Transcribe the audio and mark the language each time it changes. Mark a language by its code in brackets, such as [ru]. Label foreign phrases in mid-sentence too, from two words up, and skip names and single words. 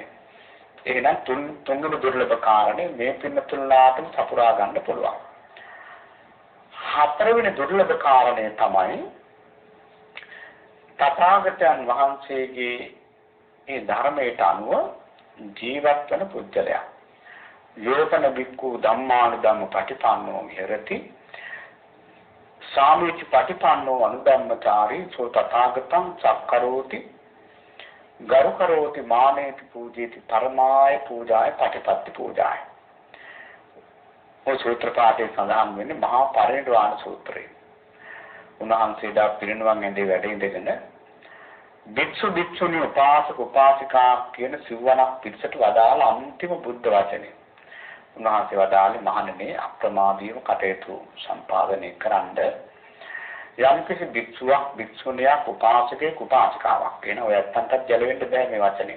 [si] එහෙනම් තුන්වෙනි දුර්ලභ කාරණේ මේ පින්නතුල්ලාටම සපුරා ගන්න පුළුවන්. හතරවෙනි දුර්ලභ කාරණය තමයි තථාගතයන් වහන්සේගේ මේ ධර්මයට අනුව ජීවත් වන පුද්ගලයා. [pi] යෝපන බික්ඛු ධම්මානුධම්ම පටිපන්නෝ විහෙරති. සාමීච පටිපන්නෝ අනුධම්මචාරී සෝ තථාගතං සක්කරෝති. ගරුකරෝති මානේති පූජේති පරමාය පූජාය පටිපත්ති පූජාය. [si] ඔය සූත්‍ර පාඨයේ සඳහන් වෙන්නේ මහා පරිනිර්වාණ සූත්‍රය. උන්වහන්සේලා පිරිනිවන් ඇඳේ වැඩ ඉඳගෙන භික්ෂු භික්ෂුණී උපාසක උපාසිකා කියන සිවණක් පිටසට වදාළ අන්තිම බුද්ධ වචනේ. උන්වහන්සේ වදාළේ මහණෙනි අප්‍රමාදීව කටයුතු සම්පාදනය කරන්ඩ යම් කිසි භික්ෂුවක් භික්ෂුණියක් උපාසකෙක් උපාසිකාවක් කියන ඔය අත්තන්ට ගැලවෙන්න බෑ මේ වචනේ.